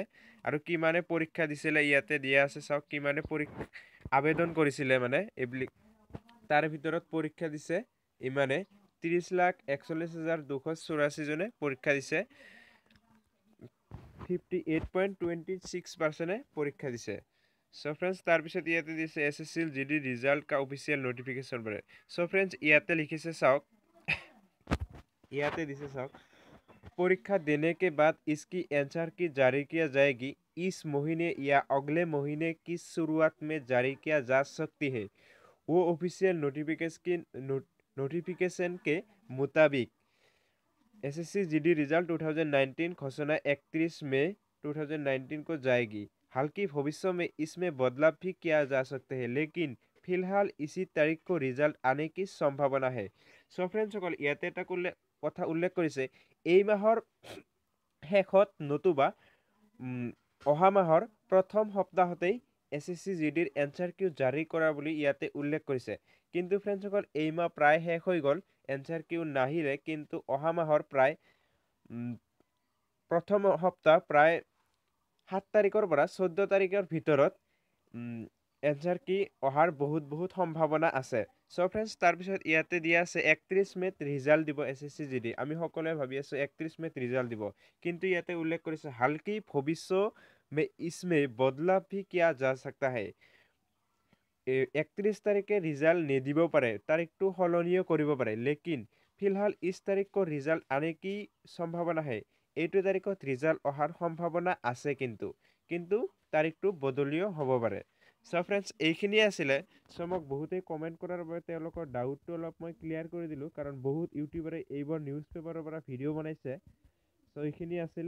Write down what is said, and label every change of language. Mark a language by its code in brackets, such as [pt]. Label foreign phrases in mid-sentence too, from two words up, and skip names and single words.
[as] আৰু কিমানে পৰীক্ষা দিছিলে ইয়াতে দিয়া আছে চাওক, কিমানে আবেদন কৰিছিলে মানে এইবিলাক তাৰ ভিতৰত পৰীক্ষা দিছে ইমানে 30,41,284 জনে পৰীক্ষা দিছে। 58.26% পৰীক্ষা দিছে। চ' ফ্ৰেণ্ডছ তাৰপিছত ইয়াতে দিছে SSC GD [hi] रिजल्ट का ऑफिशियल नोटिफिकेशन पर। [as] চ' ফ্ৰেণ্ডছ ইয়াতে লিখিছে চাওক, ইয়াতে দিছে চাওক [hi] परीक्षा देने के बाद इसकी एंसर की जारी किया जाएगी। इस महीने या अगले महीने की शुरुआत में जारी किया जा सकती है। वो ऑफिशियल नोटिफिकेशन के मुताबिक SSC GD रिजल्ट 2019 घोषणा 31 मई 2019 को जाएगी। हालांकि भविष्य में इसमें बदलाव भी किया जा सकते हैं, लेकिन फिलहाल इसी तारीख को रिजल्ट आने की संभावना है। [as] सो फ्रेंड्सসকল ইয়াতে এটা কথা উল্লেখ কৰিছে এই মাহৰ শেষত নতুবা অহা মাহৰ প্ৰথম সপ্তাহতেই SSC GDৰ এনচাৰ কিউ জাৰি কৰা বুলি ইয়াতে উল্লেখ কৰিছে। কিন্তু ফ্ৰেণ্ডসকল এই মাহ প্ৰায় শেষ হৈ গ'ল, এনচাৰ কিউ নাহিলে, কিন্তু অহা মাহৰ প্ৰায় প্ৰথম সপ্তাহ প্ৰায় 7 তাৰিখৰ পৰা 14 তাৰিখৰ ভিতৰত এনচাৰ কি অহাৰ বহুত সম্ভাৱনা আছে। চ' ফ্ৰেণ্ডছ তাৰপিছত ইয়াতে দিয়া আছে 31 মে'ত ৰিজাল্ট দিব SSC GD। আমি সকলোৱে ভাবি আছোঁ 31 মে'ত ৰিজাল্ট দিব, কিন্তু ইয়াতে উল্লেখ কৰিছে [hi] हालांकि भविष्य में इसमें बदलाव भी किया जा सकता है। [as] 31 তাৰিখে ৰিজাল্ট নিদিব পাৰে, তাৰিখটো সলনিও কৰিব পাৰে, [hi] লেকিন फिलहाल इस तारीख को रिजल्ट आने की संभावना है। [as] এইটো তাৰিখত ৰিজাল্ট অহাৰ সম্ভাৱনা আছে, কিন্তু তাৰিখটো বদলিও হ'ব পাৰে। চ' ফ্ৰেণ্ডছ এইখিনিয়ে আছিলে। চ' মোক বহুতেই কমেণ্ট কৰাৰ বাবে তেওঁলোকৰ ডাউটটো অলপ মই ক্লিয়াৰ কৰি দিলোঁ, কাৰণ বহুত ইউটিউবাৰে এইবোৰ নিউজ পেপাৰৰ পৰা ভিডিঅ' বনাইছে। চ' এইখিনি আছিলে।